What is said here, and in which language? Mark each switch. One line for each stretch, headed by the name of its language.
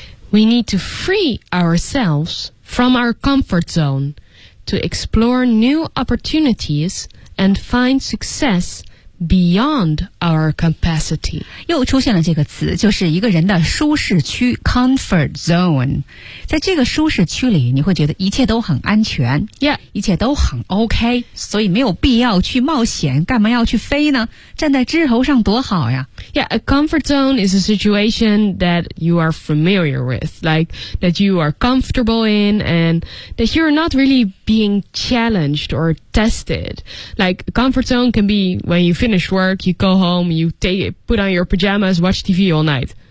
English: We need to free ourselves from our comfort zoneTo explore new opportunities and find success beyond our capacity.
Chinese: 又出现了这个词，就是一个人的舒适区 comfort zone. 在这个舒适区里，你会觉得一切都很安全，
English: yeah.
Chinese: 一切都很 OK， 所以没有必要去冒险，干嘛要去飞呢？站在枝头上多好呀。
English: Yeah, a comfort zone is a situation that you are familiar with, like that you are comfortable in and that you're not really being challenged or tested. Like comfort zone can be when you finish work, you go home, you put on your pajamas, watch TV all night.